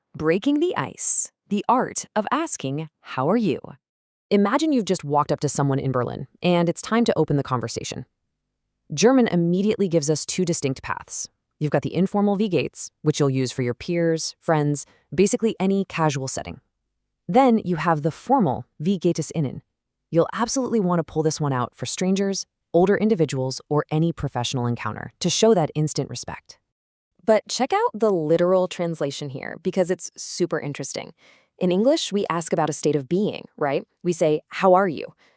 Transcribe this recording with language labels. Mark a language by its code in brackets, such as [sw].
[en] Breaking the ice. The art of asking, how are you? Imagine you've just walked up to someone in Berlin, and it's time to open the conversation. German immediately gives us two distinct paths. You've got the informal [de] Wie geht's, [en] which you'll use for your peers, friends, basically any casual setting. Then you have the formal [de] Wie geht es Ihnen. [en] You'll absolutely want to pull this one out for strangers, older individuals, or any professional encounter to show that instant respect. But check out the literal translation here because it's super interesting. In English, we ask about a state of being, right? We say, how are you?